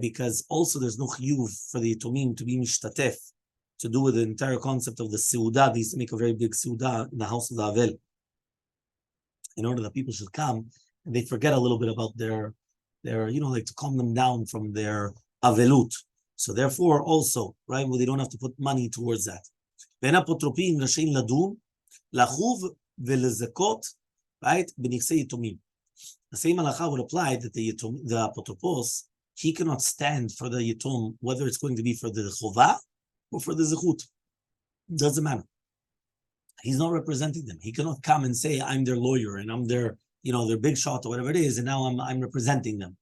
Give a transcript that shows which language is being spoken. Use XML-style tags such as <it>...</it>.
<en>Because also there's no chiyuv for the yitomim to be mishtatef, to do with the entire concept of the seudah. They used to make a very big seudah in the house of the avel, in order that people should come and they forget a little bit about their like to calm them down from their avelut. So therefore also, right, well, they don't have to put money towards that.</en> <he>ואין אפוטרופים רשאים לדון, לחוב ולזכות,</he> <en>right,</en> <he>בנכסי יתומים.</he> <en>The same halacha would apply that the apotropos, he cannot stand for the yitom, whether it's going to be for the chovah or for the zechut. Doesn't matter. He's not representing them. He cannot come and say, I'm their lawyer and I'm their, their big shot or whatever it is, and now I'm representing them.</en>